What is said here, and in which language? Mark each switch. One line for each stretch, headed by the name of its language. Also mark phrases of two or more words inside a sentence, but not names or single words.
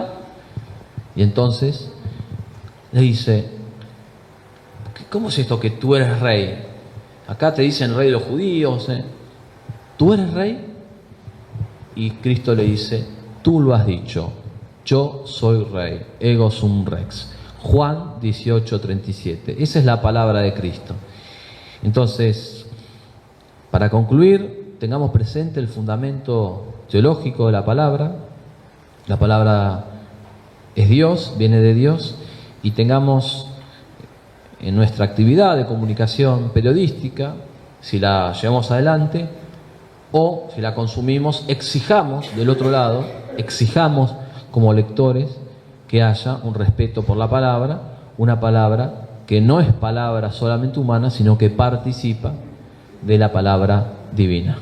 Spanish: Y entonces le dice: ¿cómo es esto que tú eres rey? Acá te dicen rey de los judíos, ¿eh? ¿Tú eres rey? Y Cristo le dice: tú lo has dicho, yo soy rey,
Latin: ego sum rex.
Spanish: Juan 18:37. Esa es la palabra de Cristo. Entonces, para concluir, tengamos presente el fundamento teológico de la palabra. La palabra es Dios, viene de Dios, y tengamos en nuestra actividad de comunicación periodística, si la llevamos adelante o si la consumimos, exijamos del otro lado, exijamos como lectores que haya un respeto por la palabra, una palabra que no es palabra solamente humana, sino que participa de la palabra divina.